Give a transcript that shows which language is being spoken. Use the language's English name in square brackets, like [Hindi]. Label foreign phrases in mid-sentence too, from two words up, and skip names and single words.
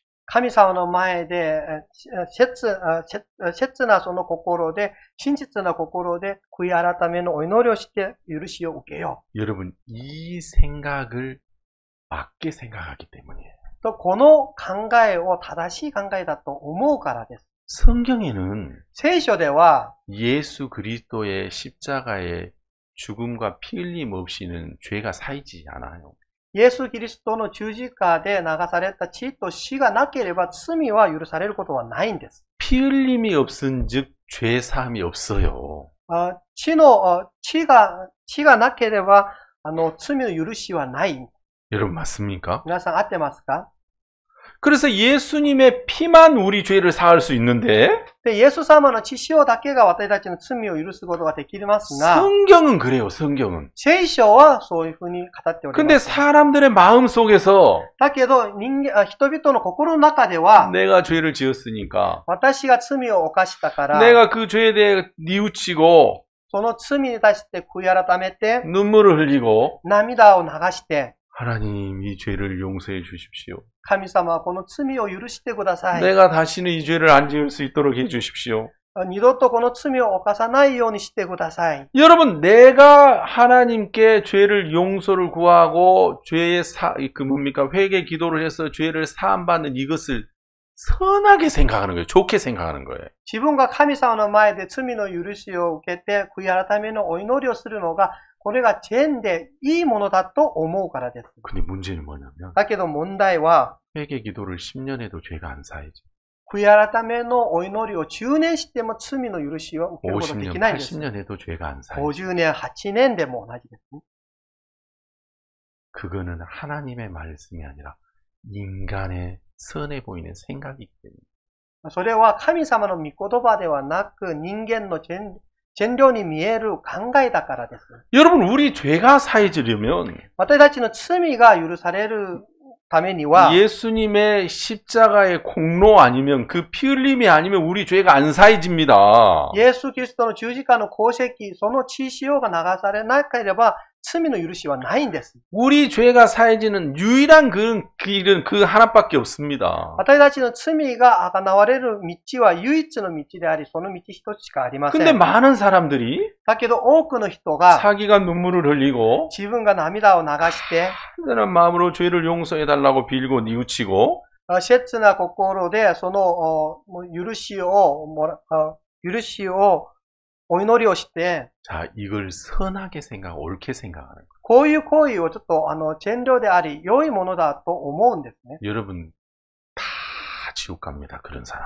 [Japanese] 神様の前で切なその心で、真実な心で悔い改めのお祈りをして許しを受けよう。 [Korean] 여러분 이 생각을 맞게 생각하기 때문이에요. [Japanese] とこの考えを正しい考えだと思うからです。 [Korean] 성경에는 [Japanese] 聖書では [Korean] 예수 그리스도의 십자가의 죽음과 피 흘림 없이는 죄가 사이지 않아요. [Japanese] イエス・キリストの十字架で流された血と死がなければ罪は許されることはないんです。 [Korean] 피 흘림이 없은즉 죄 사함이 없어요. [Japanese] 血がなければ罪の許しはない。 [Korean] 여러분 맞습니까? [Japanese] 皆さん合ってますか？ [Korean] 그래서 예수님의 피만 우리 죄를 사할 수 있는데 [Japanese] で、イエス様の血潮だけが私たちの罪を許すことができますが、 [Korean] 성경은 그래요. 성경은. [Japanese] 聖書はそういうふうに語っており [Korean] 근데 [Japanese] ます。 [Korean] 사람들의 마음 속에서 [Japanese] だけど人々の心の中では、 [Korean] 내가 죄를 지었으니까 [Japanese] 私が罪を犯したから、 [Korean] 내가 그 죄에 대해 뉘우치고 [Japanese] その罪に対して悔い改めて、 [Korean] 눈물을 흘리고 [Japanese] 涙を流して、 [Korean] 하나님 이 죄를 용서해 주십시오. [Japanese] 神様はこの罪を許してください。 [Korean] 내가 다시는 이 죄를 안 지을 수 있도록 해 주십시오. [Japanese] 二度とこの罪を犯さないようにしてください。 [Korean] 여러분 내가 하나님께 죄를 용서를 구하고 죄의 회개 기도를 해서 죄를 사함받는 이것을 선하게 생각하는 거예요. 좋게 생각하는 거예요. [Japanese] 自分が神様の前で罪の許しを受けて悔い改めのお祈りをするのが、これが善でいいものだと思うからです。 [Korean] 근데 문제는 뭐냐면 [Japanese] だけど問題は、 [Korean] 회개 기도를 10년 해도 죄가 안 사이죠. [Japanese] 悔い改めのお祈りを10年しても罪の許しを受けることができ [Korean] 50년, [Japanese] ないんです。 [Korean] 80년 해도 죄가 안 사이죠. [Japanese] 50 年、8年でも同じですね。 [Korean] 그거는 하나님의 말씀이 아니라 인간의 선해 보이는 생각이기 때문에. [Japanese] それは神様の御言葉ではなく人間の善良に見える考えだからです。 [Korean] 여러분 우리 죄가 사해지려면 [Japanese] 私たちの罪が許されるためには [Korean] 예수님의 십자가의 공로 아니면 그 피 흘림이 아니면 우리 죄가 안 사해집니다. [Japanese] イエス・キリストの十字架の功績、その血潮が流されなければ罪の許しはないんです。 [Korean] 우리 죄가 사해지는 유일한 그 길은 그 하나밖에 없습니다. [Japanese] 私たちの罪が贖われる道は唯一の道であり、その道一つしかありませ [Korean] 근데 [Japanese] ん。 [Korean] 많은 사람들이 [Japanese] だけど多くの人が [Korean] 자기가 눈물을 흘리고 [Japanese] 自分が涙を流して、 [Korean] 한전한 마음으로 죄를 용서해달라고 빌고 뉘우치고 [Japanese] 切な心でその許しをお祈りをして、 [Korean] 자, 이걸 선하게 옳게 생각하는 거예요. [Japanese] こういう行為をちょっと善良であり、良いものだと思うんですね。 [Korean] 여러분 다 지옥 갑니다. 그런 사람.